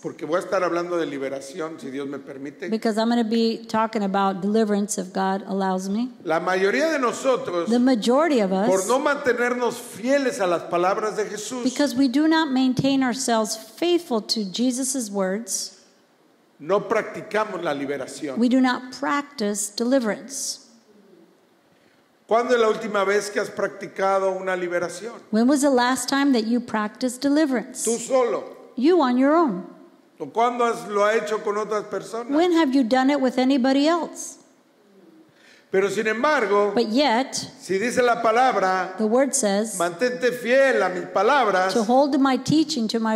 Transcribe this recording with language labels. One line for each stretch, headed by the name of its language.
Spanish: porque voy a estar hablando de liberación, si Dios me permite.
English: because I'm going to be talking about deliverance if God allows me.
Spanish: La mayoría de nosotros,
English: The majority of
Spanish: por
English: us,
Spanish: no mantenernos fieles a las palabras de Jesús,
English: because we do not maintain ourselves faithful to Jesus' words,
Spanish: no practicamos la liberación.
English: we do not practice deliverance.
Spanish: ¿Cuándo es la última vez que has practicado una liberación?
English: When was the last time that you practiced deliverance?
Spanish: Tú solo.
English: You on your own.
Spanish: ¿O cuándo lo has hecho con otras personas?
English: When have you done it with anybody else?
Spanish: Pero sin embargo,
English: But yet,
Spanish: si dice la palabra,
English: the word says
Spanish: mantente fiel a mis palabras,
English: to hold to my teaching, to my